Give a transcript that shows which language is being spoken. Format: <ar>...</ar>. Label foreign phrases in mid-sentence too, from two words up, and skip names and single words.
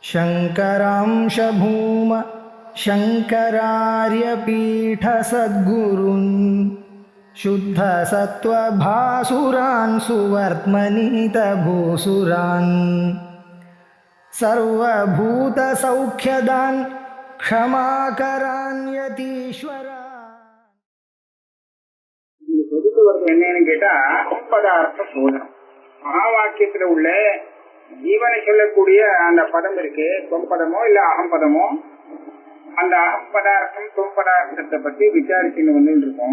<sa>शङ्करांश भूम शङ्करार्यपीठसद्गुरून् शुद्धसत्त्वभासुरान् सुवर्त्मनीतभूसुरान् सर्वभूतसौख्यदान् क्षमाकरान् यतीश्वरान्.</sa> <ta>என்னன்னு கேட்டா பதார்த்த சோதனம். மகா வாக்கியத்துல உள்ள ஜீவனை சொல்லக்கூடிய அந்த பதம் இருக்கு, தொம்பதமோ இல்ல அகம்பதமோ, அந்த அகம்பதார்த்தம் தொம்பதார்த்தத்தை பத்தி விசாரிச்சுன்னு வந்து இருக்கோம்.</ta>